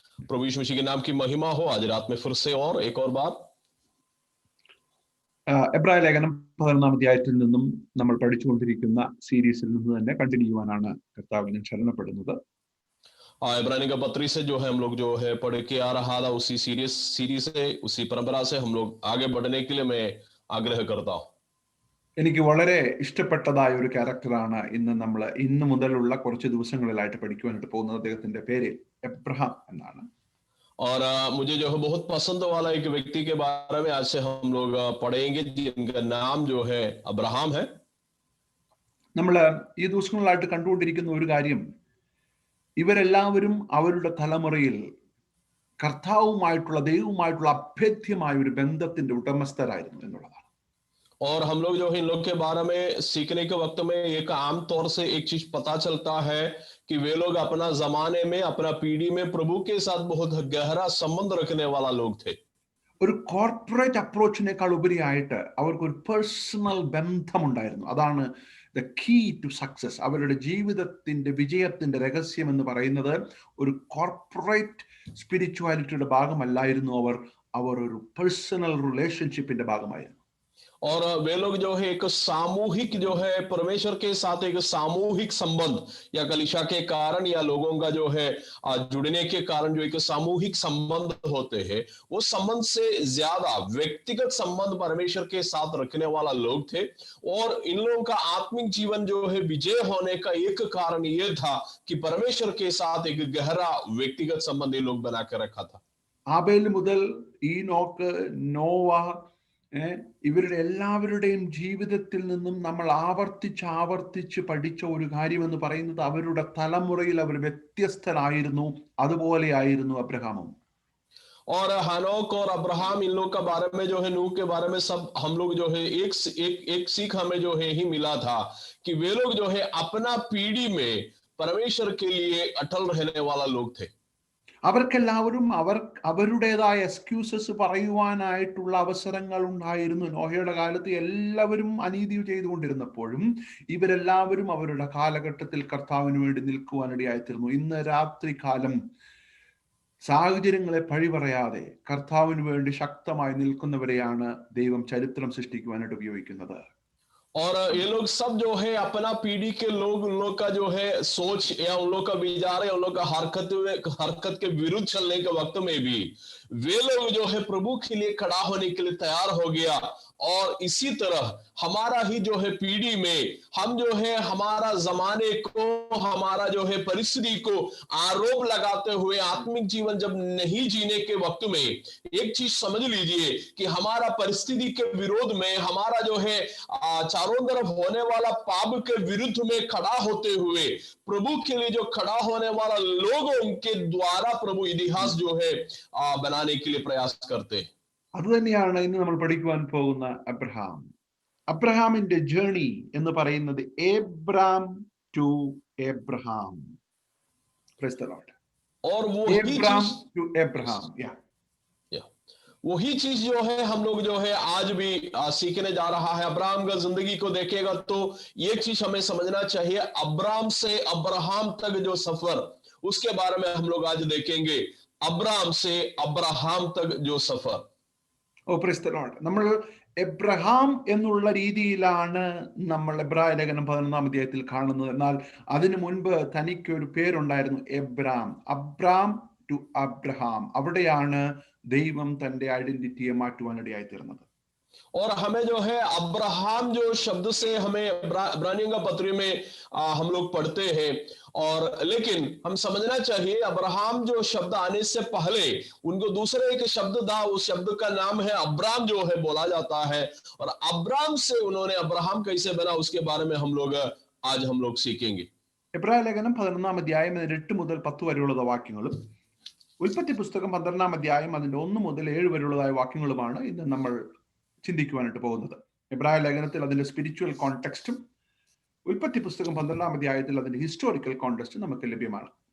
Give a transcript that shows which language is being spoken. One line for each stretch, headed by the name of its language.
Hindi: प्रभु यीशु मसीह के नाम की महिमा हो। आज रात में फिर से और एक और बार
Malayalam: എബ്രായ ലേഖനം 11-ാം അധ്യായത്തിൽ നിന്നും നമ്മൾ പഠിച്ചുകൊണ്ടിരിക്കുന്ന സീരീസിൽ നിന്ന് തന്നെ കണ്ടിന്യൂ ചെയ്യുവാനാണ് കർത്താവിനെ ശരണപ്പെടുന്നത്.
Hindi: इब्रानी का पत्री से जो है हम लोग जो है पढ़ के आ रहा था, उसी सीरीज से, उसी परंपरा से हम लोग आगे बढ़ने के लिए मैं आग्रह करता हूँ.
Malayalam: എനിക്ക് വളരെ ഇഷ്ടപ്പെട്ടതായ ഒരു ക്യാരക്ടറാണ് ഇന്ന് മുതലുള്ള കുറച്ച് ദിവസങ്ങളിലായിട്ട് പഠിക്കുവാനായിട്ട് പോകുന്നത്. അദ്ദേഹത്തിന്റെ പേര് എബ്രഹാം എന്നാണ്.
Hindi: और मुझे जो है बहुत पसंद वाला एक व्यक्ति के बारे में आज से हम लोग पढ़ेंगे, जिनका नाम जो है अब्राहम है.
Malayalam: നമ്മൾ ഈ ദിവസങ്ങളിലായിട്ട് കണ്ടുകൊണ്ടിരിക്കുന്ന ഒരു കാര്യം, ഇവരെല്ലാവരും അവരുടെ തലമുറയിൽ കർത്താവുമായിട്ടുള്ള ദൈവവുമായിട്ടുള്ള അഭേദ്യമായ ഒരു ബന്ധത്തിന്റെ ഉടമസ്ഥരായിരുന്നു എന്നുള്ളതാണ്.
Hindi: और हम लोग जो है इन लोग के बारे में सीखने के वक्त में एक आम तौर से एक चीज पता चलता है कि वे लोग अपना जमाने में, अपना पीढ़ी में प्रभु के साथ बहुत गहरा संबंध रखने वाला लोग थे.
Malayalam: ഒരു കോർപ്പറേറ്റ് അപ്രോച്ചിനേക്കാൾ ഉപരിയായിട്ട് അവർക്ക് ഒരു പേഴ്സണൽ ബന്ധമുണ്ടായിരുന്നു. അതാണ്
English: The key to success.
Malayalam: അവരുടെ ജീവിതത്തിന്റെ വിജയത്തിന്റെ രഹസ്യം എന്ന് പറയുന്നത് ഒരു കോർപ്പറേറ്റ് സ്പിരിച്വാലിറ്റിയുടെ ഭാഗമല്ലായിരുന്നു. അവർ ഒരു പേഴ്സണൽ റിലേഷൻഷിപ്പിന്റെ ഭാഗമായിരുന്നു.
Hindi: और वे लोग जो है एक सामूहिक जो है परमेश्वर के साथ एक सामूहिक संबंध, या कलीसिया के कारण या लोगों का जो है जुड़ने के कारण जो एक सामूहिक संबंध होते हैं, वो संबंध से ज्यादा व्यक्तिगत संबंध परमेश्वर के साथ रखने वाला लोग थे. और इन लोगों का आत्मिक जीवन जो है विजय होने का एक कारण ये था कि परमेश्वर के साथ एक गहरा व्यक्तिगत संबंध ये लोग बना कर रखा था.
Malayalam: ആബേൽ മുതൽ ഈനോക്ക്, നോവ, ഇവരുടെ എല്ലാവരുടെയും ജീവിതത്തിൽ നിന്നും നമ്മൾ ആവർത്തിച്ച് പഠിച്ച ഒരു കാര്യം എന്ന് പറയുന്നത് അവരുടെ തലമുറയിൽ അവർ വ്യത്യസ്തരായിരുന്നു. അതുപോലെയായിരുന്നു അബ്രഹാമും.
Hindi: और हनोक और अब्राहम, इन लोग का बारे में जो है, नूह के बारे में सब हम लोग जो है एक सीख हमें जो है ही मिला था कि वे लोग जो है अपना पीढ़ी में परमेश्वर के लिए अटल रहने वाला लोग थे.
Malayalam: അവർക്കെല്ലാവരും അവരുടേതായ എക്സ്ക്യൂസസ് പറയുവാനായിട്ടുള്ള അവസരങ്ങൾ ഉണ്ടായിരുന്നു. നോഹയുടെ കാലത്ത് എല്ലാവരും അനീതി ചെയ്തുകൊണ്ടിരുന്നപ്പോഴും ഇവരെല്ലാവരും അവരുടെ കാലഘട്ടത്തിൽ കർത്താവിന് വേണ്ടി നിൽക്കുവാനിടയായിത്തീർന്നു. ഇന്ന് രാത്രി കാലം സാഹചര്യങ്ങളെ പഴി പറയാതെ കർത്താവിന് വേണ്ടി ശക്തമായി നിൽക്കുന്നവരെയാണ് ദൈവം ചരിത്രം സൃഷ്ടിക്കുവാനായിട്ട് ഉപയോഗിക്കുന്നത്.
Hindi: और ये लोग सब जो है अपना पीढ़ी के लोग, उन लोग का जो है सोच या उन लोग का विचार या उन लोग का हरकत के विरुद्ध चलने के वक्त में भी वे लोग जो है प्रभु के लिए खड़ा होने के लिए तैयार हो गया. और इसी तरह हमारा ही जो है पीढ़ी में हम जो है हमारा जमाने को, हमारा जो है परिस्थिति को आरोप लगाते हुए आत्मिक जीवन जब नहीं जीने के वक्त में एक चीज समझ लीजिए कि हमारा परिस्थिति के विरोध में, हमारा जो है चारों तरफ होने वाला पाप के विरुद्ध में खड़ा होते हुए प्रभु के लिए जो खड़ा होने वाला लोग, उनके द्वारा प्रभु इतिहास जो है बनाने के लिए प्रयास करते हैं.
Malayalam: അത് തന്നെയാണ് ഇന്ന് നമ്മൾ പഠിക്കുവാൻ പോകുന്ന അബ്രഹാം. അബ്രഹാമിന്റെ ജേർണി എന്ന് പറയുന്നത് Abraham to Abraham.
English: Praise the lord.
Hindi: और वो एब्राम टू एब्राहम, वही चीज जो है हम लोग जो है आज भी सीखने जा रहा है. अब्राहम का जिंदगी को देखेगा तो एक चीज हमें समझना चाहिए, अब्राहम से अब्राहम तक जो सफर, उसके बारे में हम लोग आज देखेंगे. अब्राहम से अब्राहम तक जो सफर.
English: Oh praise the lord.
Malayalam: നമ്മൾ എബ്രഹാം എന്നുള്ള രീതിയിലാണ് നമ്മൾ എബ്രായ ലേഖനം 11-ാം അധ്യായത്തിൽ കാണുന്നത്. എന്നാൽ അതിനു മുൻപ് തനിക്ക് ഒരു പേരുണ്ടായിരുന്നു, എബ്രാം. Abram to Abraham. അവിടെയാണ് ദൈവം തന്റെ ഐഡന്റിറ്റിയെ മാറ്റുവാനിടയായി തീർന്നത്.
Hindi: और हमें जो है अब्राहम जो शब्द से हमें इब्रानियों का पत्री में हम लोग पढ़ते हैं. और लेकिन हम समझना चाहिए अब्राहम जो शब्द आने से पहले उनको दूसरे एक शब्द था, उस शब्द का नाम है अब्राम जो है बोला जाता है. और अब्राम से उन्होंने अब्राहम कैसे बना, उसके बारे में आज हम लोग सीखेंगे.
Malayalam: എബ്രായ ലേഖനം 11-ാം അധ്യായം 8 മുതൽ 10 വരെയുള്ള വാക്യങ്ങളും ഉൽപ്പത്തി പുസ്തകം 12-ാം അധ്യായം അതിന്റെ 1 മുതൽ 7 വരെയുള്ളതായ വാക്യങ്ങളുമാണ് ഇന്ന് നമ്മൾ ചിന്തിക്കുവാനായിട്ട് പോകുന്നത്. എബ്രായ ലേഖനത്തിൽ അതിന്റെ സ്പിരിച്വൽ കോണ്ടെക്സ്റ്റും ഉൽപ്പത്തി പുസ്തകം 12-ാം അധ്യായത്തിൽ അതിന്റെ ഹിസ്റ്റോറിക്കൽ കോണ്ടെക്സ്റ്റും നമുക്ക് ലഭ്യമാണ്.